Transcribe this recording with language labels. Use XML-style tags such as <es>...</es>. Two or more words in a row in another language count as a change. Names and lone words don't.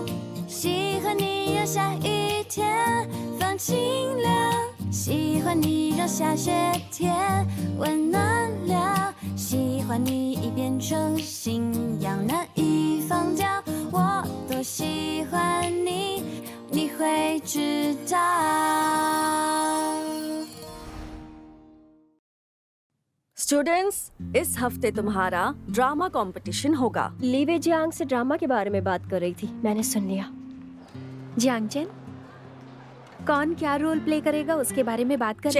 <zh>喜欢你让下雨天放晴凉，喜欢你让下雪天温暖了，喜欢你已变成信仰，难以放掉。我多喜欢你，你会知道。</zh> <hi>स्टूडेंट्स, इस हफ्ते तुम्हारा</hi> <en>drama competition</en> <hi>होगा। लीवे जियांग से ड्रामा के बारे में बात कर रही थी, मैंने सुन लिया। जियांग चेन, कौन क्या</hi> <en>role play</en> <hi>करेगा उसके बारे में बात कर।</hi>